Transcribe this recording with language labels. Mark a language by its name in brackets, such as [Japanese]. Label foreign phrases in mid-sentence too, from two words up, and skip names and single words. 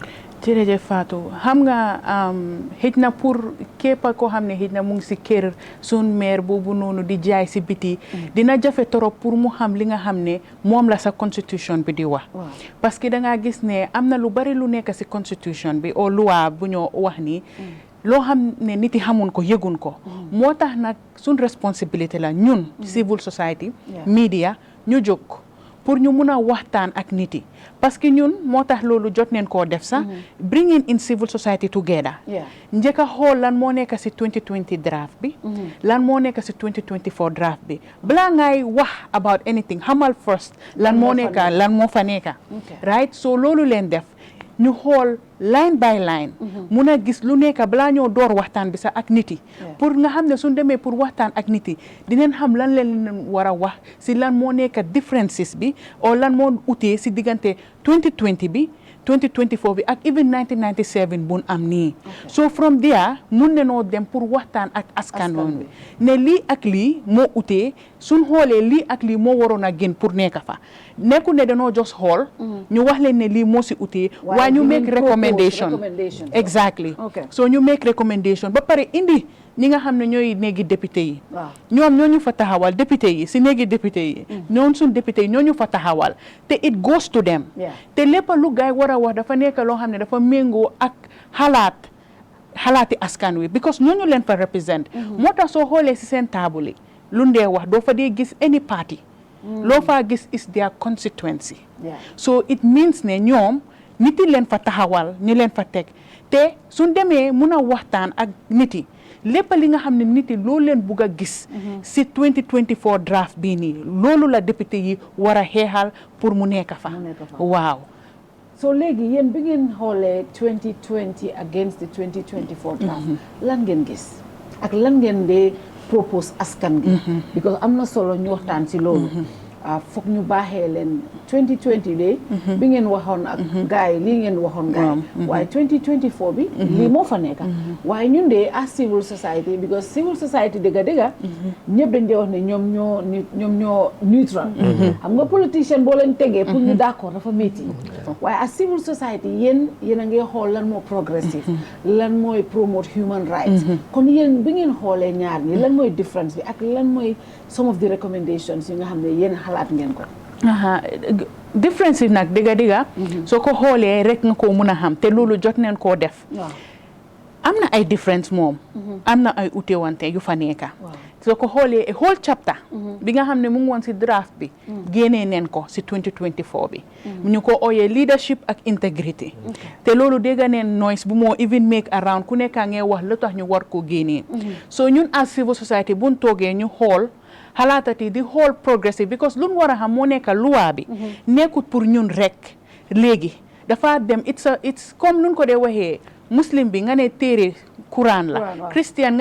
[Wolof] jërëjëf Fatou xam nga xëj na pour képp koo xam ne xëj na mu ngi si kër sun maire boobu noonu di jaay si biti dina jafe torop pour mu xam li nga xam ne moom la sa constitution bi di wax [French] parce que [Wolof] da ngaa gis ne am na lu bari lu nekk si constitution bi o loi bu ñoo wax ni loo xam ne nit yi xamun ko yëgun ko moo tax nag sun responsabilité la ñun [English] civil society media [Wolof] ñu jóg pour ñu mun a waxtaan ak nit yi [French] parce que [Wolof] ñun moo tax loolu jot neen koo def sax [English] bringing in civil society together [Wolof] njëkk a xool lan moo nekk si 2020 draft bi lan moo nekk si 2024 draft bi balaa ngay wax [English] about anything [Wolof] xamal first lan moo nekka lan moo fa nekka [English] right so [Wolof] loolu leen def ñu xool [English] line by line [Wolof] mun a gis lu nekk balaa ñoo door waxtaan bi sax ak nit yi pour nga xam ne suñ demee pour waxtaan ak nit yi dinañ xam lan leen war a wax si lan moo nekk differences bi o lan moo utee si diggante 2020 bi 2024 bi ak even 1997 bun am nii [English] so from there [Wolof] mun ne noo dem pour waxtaan ak askan bi ne lii ak lii moo utee suñ xoolee lii ak lii moo waroon a gën pour nekk fa nekku ne danoo just xool ñu wax leen ne lii moo si utee waaye ñu [English] make recommendation exactly so [Wolof] ñu [English] make recommendation [Wolof] ba pare indi ñi nga xam ne ñooy néegi député yi ñoom ñoo ñu fa taxawal député yi si néegi député yi ñoom suñ député yi ñoo ñu fa taxawal te [English] it goes to them [Wolof] te lépp lu gaay war a wax dafa nekk loo xam ne dafa méngoo ak xalaati askan wi because ñooñu leen fa represent moo tax soo xoolee si seen table yi lu ndee wax doo fa dee gis [English] any party [Wolof] loo faa gis [English] is their constituency so it means [Wolof] ne ñoom nit yi leen fa taxawal ñu leen fa teg te suñ demee mun a waxtaan ak nit yi lépp li nga xam ne nit yi loolu leen bugg a gis si 2024 draft bii nii loolu la député yi war a xeexal pour mu nekk fa waaw so léegi yéen bi ngeen xoolee 2020 [English] against the 2024 draft [Wolof] lan ngeen gis ak lan ngeen dee propose askan gi because am na solo ñu waxtaan si loolu foog ñu baaxee leen 2020 de bi ngeen waxoon ak gars yi lii ngeen waxoon gars yi waaye 2024 bi lii moo fa nekk waaye ñun de [English] as civil society because civil society [Wolof] dëgga ñëpp dañ dee wax ne ñoom ñoo neutral xam nga politicien boo leen tegee pour ñu d'accord dafa métti waaye [English] as civil society [Wolof] yéen a ngi xool lan moo progressive lan mooy [English] promote human rights [Wolof] kon yéen bi ngeen xoolee ñaar ñi lan mooy difference bi ak lan mooy [English] some of the recommendations [Wolof] yi nga xam ne yéen xalaat ngeen ko difference yi nag dëgga soo ko xoolee rek nga ko mun a xam te loolu jot neen koo def am na ay difference moom am na ay ute wante yu fa nekka soo ko xoolee [English] whole chapter [Wolof] bi nga xam ne mu ngi woon si draft bi génnee neen ko si 2024 bi ñu ko ooyee leadership ak integrity te loolu dégga neen noise bu moo [English] even make around [Wolof] ku nekkaa ngee wax lu tax ñu war ko génnee so ñun [English] as civil society [Wolof] buñ toogee ñu xool xalaatati di xool [English] progressive because [Wolof] luñ war a xam moo nekk loi bi nekkut pour ñun rek léegi dafa dem it's comme nuñ ko dee waxee muslim bi nga ne téere Quran la christian nga